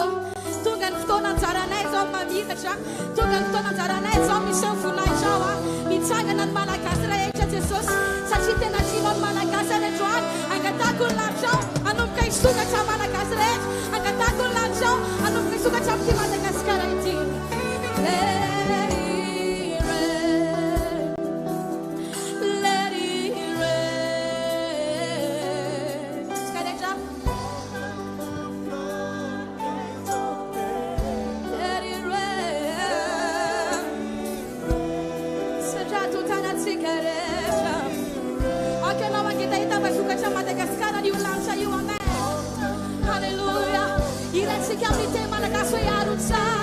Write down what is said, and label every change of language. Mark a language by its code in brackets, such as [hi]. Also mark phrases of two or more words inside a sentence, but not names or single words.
[mg] Tonga ny fotoana anjaranay izao mamiratra, tonga ny fotoana anjaranay izao misy voninahitra ao mitsangana ny malagasy rehetra Jesosy satria tena tianao ny malagasy rehetra ao. Angatahako ny lanitra ao hanomboka hisokatra malagasy rehetra, angatahako ny lanitra ao hanomboka hisokatra amin'ity Madagasikara ity. [en] Let it rain. [mg] Tsika rehetra. [en] Let it rain. [mg] Satria totanantsika rehetra. Anke anao mangitahita mba hisokatra Madagasikara io lanitra io. Amen. Halleluja. Irantsika amin'ny teny malagasy hoe arotsay.